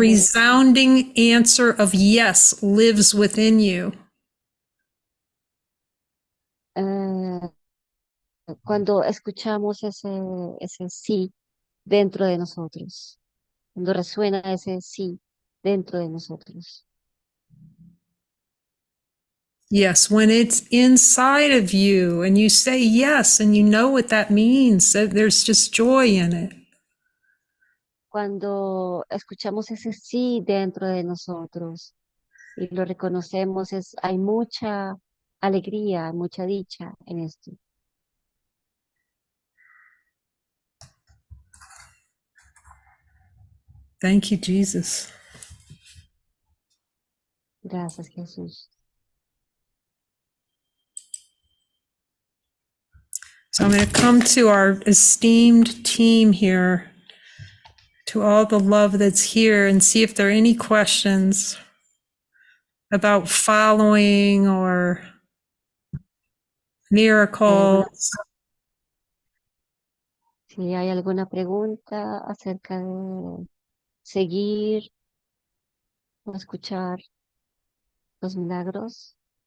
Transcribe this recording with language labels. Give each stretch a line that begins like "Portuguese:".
English: resounding answer of yes lives within you,
Spanish: eh, cuando escuchamos ese sí dentro de nosotros, cuando resuena ese sí dentro de nosotros.
English: yes, when it's inside of you and you say yes and you know what that means, that there's just joy in it.
Spanish: Cuando escuchamos ese sí dentro de nosotros y lo reconocemos, hay mucha alegría, mucha dicha en esto.
English: Thank you, Jesus.
Spanish: Gracias, Jesús.
English: So I'm going to come to our esteemed team here, to all the love that's here, and see if there are any questions about following or
Spanish: Bueno,
English: miracles.
Spanish: si hay alguna pregunta acerca de seguir o escuchar los milagros.